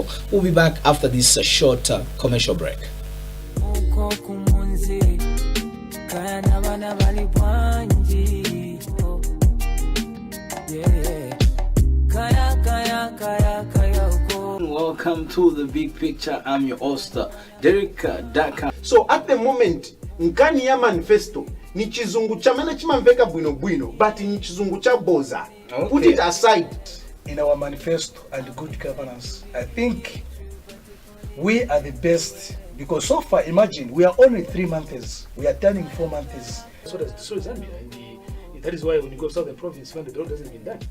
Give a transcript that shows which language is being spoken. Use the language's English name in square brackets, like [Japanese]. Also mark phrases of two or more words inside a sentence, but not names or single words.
[English] We'll be back after this short commercial break. Welcome to the Big Picture. I'm your host, Derek Daka. So at the moment, [Nyanja] nkani ya manifesto ni chizungu chamene chimamveka bwino bwino, but ni chizungu cha boza. [English] Okay. Put it aside. In our manifesto and good governance, I think we are the best, because so far, imagine, we are only 3 months. We are turning 4 months. So is Zambia. And that is why when you go south the province, when the road hasn't been done.